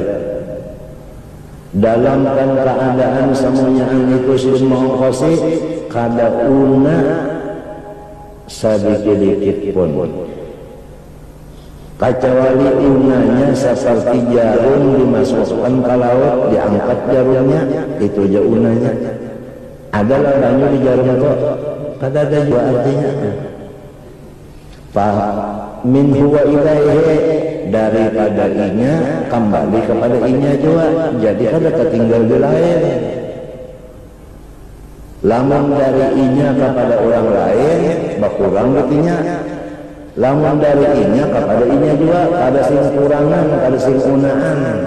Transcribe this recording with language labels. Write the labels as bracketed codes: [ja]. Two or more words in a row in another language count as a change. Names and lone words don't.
[bjn] Dalam keadaan semuanya itu sudah mengongkosi, kada una sedikit pun, kecuali unanya seperti jarum dimasukkan ke laut, diangkat jarumnya, itu aja unanya. Adalah banyu di jarum itu, kada ada juga artinya. [ar] من هو إليه, [bjn] daripada inya kembali kepada inya juga, jadi kada ketinggal di lain. Lamun dari inya kepada orang lain berkurang betinya, lamun dari inya kepada inya juga ada sing kurangan, ada sing unaan.